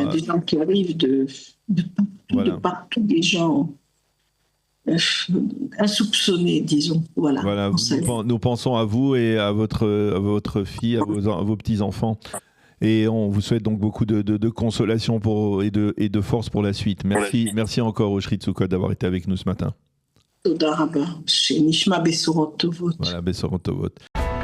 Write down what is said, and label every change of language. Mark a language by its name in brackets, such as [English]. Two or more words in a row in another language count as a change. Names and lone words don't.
[French] il y a des gens qui arrivent de partout, des gens insoupçonnés, disons. Voilà. Nous pensons à vous et à votre fille, à vos petits-enfants. Et on vous souhaite donc beaucoup de consolation et de force pour la suite. Merci encore Oshri Tsoukot d'avoir été avec nous ce matin. [Hebrew] תודה רבה. נשמע בשורות טובות. [French] Voilà, [Hebrew] בשורות טובות.